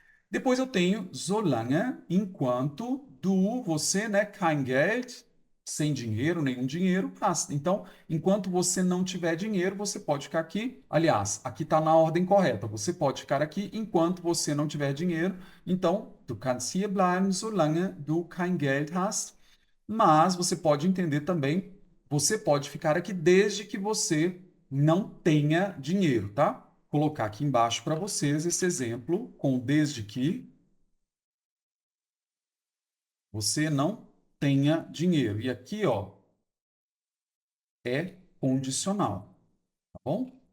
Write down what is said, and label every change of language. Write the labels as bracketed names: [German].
[Portuguese] Depois eu tenho solange, enquanto du, você, né, [German] kein Geld, [Portuguese] sem dinheiro, nenhum dinheiro, basta. Então, enquanto você não tiver dinheiro, você pode ficar aqui. Aliás, aqui está na ordem correta. Você pode ficar aqui enquanto você não tiver dinheiro. Então, [German] du kannst hier bleiben, solange du kein Geld hast. [Portuguese] Mas você pode entender também, você pode ficar aqui desde que você não tenha dinheiro, tá? Colocar aqui embaixo para vocês esse exemplo com desde que você não tenha dinheiro. E aqui, ó, é condicional, tá bom?